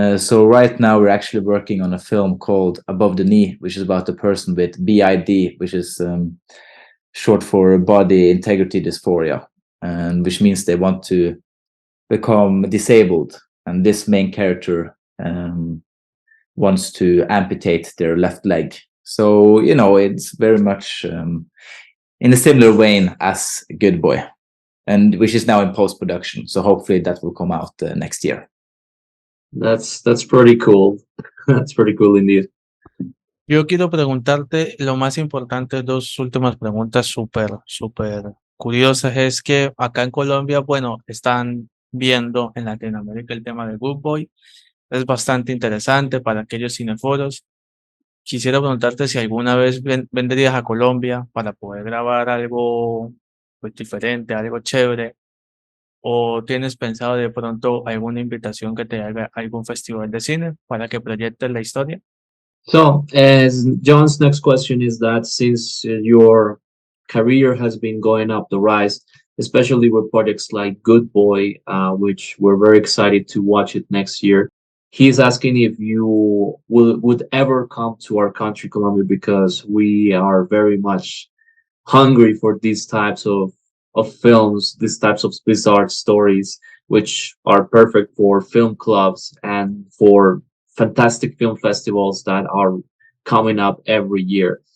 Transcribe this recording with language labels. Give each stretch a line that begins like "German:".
English: So right now we're actually working on a film called Above the Knee, which is about a person with BID, which is short for body integrity dysphoria, and which means they want to become disabled, and this main character wants to amputate their left leg. So it's very much in a similar vein as Good Boy, and which is now in post-production, so hopefully that will come out next year. That's pretty cool. That's pretty cool indeed.
Spanish: Yo quiero preguntarte lo más importante, dos últimas preguntas súper curiosas. Es que acá en Colombia, bueno, están viendo en Latinoamérica el tema de Good Boy. Es bastante interesante para aquellos cinéfilos. Quisiera preguntarte si alguna vez vendrías a Colombia para poder grabar algo pues, diferente, algo chévere, o tienes pensado de pronto alguna invitación que te haga a algún festival de cine para que proyectes la historia.
English: So, as John's next question is that since your career has been going up the rise, especially with projects like Good Boy, which we're very excited to watch it next year, he's asking if you would ever come to our country, Colombia, because we are very much hungry for these types of films, these types of bizarre stories, which are perfect for film clubs and for fantastic film festivals that are coming up every year.